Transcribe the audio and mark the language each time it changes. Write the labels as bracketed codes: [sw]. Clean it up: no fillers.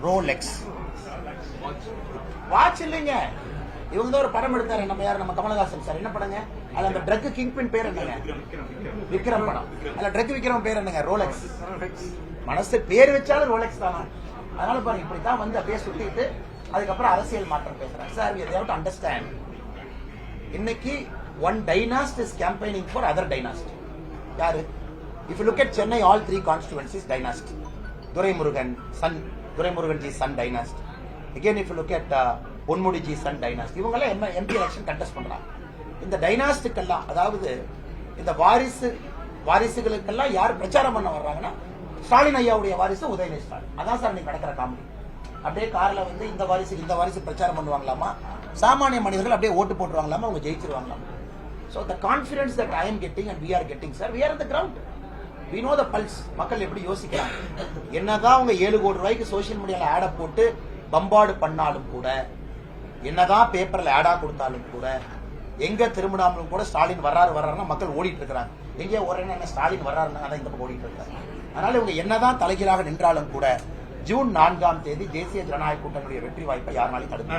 [ta] Rolex watch இல்லைங்க. இவங்க தான் ஒரு படம் எடுத்தாரு. நம்ம யார்? நம்ம கமலஹாசன் சார். என்ன படங்க? அதுல அந்த ட்ரக் கிங் பின் பேர் என்னங்க? விக்ரம் படம். அதுல ட்ரக் விக்ரம் பேர் என்னங்க? ரோலெக்ஸ். மனசு பேர் வச்சாலும் ரோலெக்ஸ் தானா? அதனால பாருங்க இப்படித்தான் வந்து அப்படியே சுத்திட்டு அதுக்கப்புறம் அரசியல் மாற்றம் பேசுறாங்க sir. [en] we have to understand. [ta] இன்னைக்கு [en] one dynasty is campaigning for other dynasty. [ta] யாரு? [en] if you look at Chennai, all 3 constituencies dynasty. Duraimurugan ji son dynasty. Again if you look at Ponmudi ji son dynasty. [ta] இவங்க எல்லாம் MP election contest பண்றாங்க. இந்த டைனாஸ்டிக்கெல்லாம், அதாவது இந்த வாரிசுகளுக்கெல்லாம் யார் பிரச்சாரம் பண்ண வர்றாங்கன்னா ஸ்டாலின் ஐயாவுடைய வாரிசு உதயநிதி ஸ்டாலின். அதான் சார் நீங்க நடக்கிற காமெடி. அப்படியே கார்ல வந்து இந்த வாரிசு பிரச்சாரம் பண்ணுவாங்களாமா. சாமானிய மனிதர்கள் அப்படியே ஓட்டு போட்டுருவாங்களாமா. அவங்க ஜெயிச்சிருவாங்களாமா. [en] So the confidence that I am getting and we are getting, sir, we are on the ground. We know the pulse. [ta] மக்கள் எப்படி யோசிக்கிறாங்க. என்னதான் அவங்க 7 கோடி ரூபாய்க்கு சோசியல் மீடியால ஆட போட்டு பம்பாடு பண்ணாலும் கூட, என்னதான் பேப்பர்ல ஆடா கொடுத்தாலும் கூட, எங்க திரும்பினாலும் கூட ஸ்டாலின் வர்றாருன்னா மக்கள் ஓடிட்டு இருக்கிறாங்க. எங்கே ஓடுறேன்னா ஸ்டாலின் வர்றாருன்னா அதான் இந்த பக்கம் ஓடிட்டு இருக்காங்க. அதனால இவங்க என்னதான் தலைகீழாக நின்றாலும் கூட ஜூன் 4ஆம் தேதி தேசிய ஜனநாயக கூட்டணியுடைய வெற்றி வாய்ப்பை யாருனாலும் தடுக்க.